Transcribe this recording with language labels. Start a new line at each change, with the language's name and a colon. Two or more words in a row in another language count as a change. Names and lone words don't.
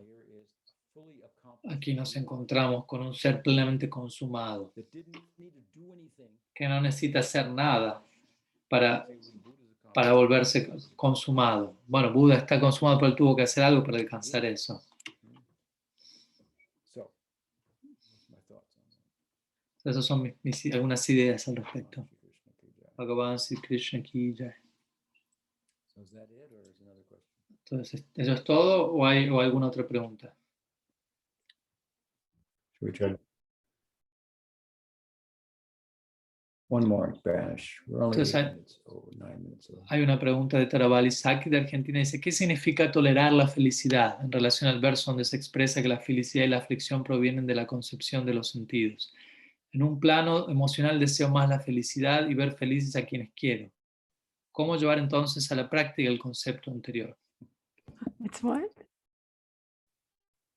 Spanish: Aquí nos encontramos con un ser plenamente consumado, que no necesita hacer nada para volverse consumado. Bueno, Buda está consumado, pero él tuvo que hacer algo para alcanzar eso. Esas son algunas ideas al respecto.
Hindi: Bhagavan Sri Krishna ki jai.
Spanish: Entonces, ¿eso es todo o hay alguna otra pregunta?
English: Should we try? One more in Spanish. We're only
Spanish: Entonces,
English: 8 minutes over, 9 minutes over.
Spanish: Hay una pregunta de Tarabali Saki de Argentina. Dice, ¿qué significa tolerar la felicidad? En relación al verso donde se expresa que la felicidad y la aflicción provienen de la concepción de los sentidos. En un plano emocional deseo más la felicidad y ver felices a quienes quiero. ¿Cómo llevar entonces a la práctica el concepto anterior?
English: It's what?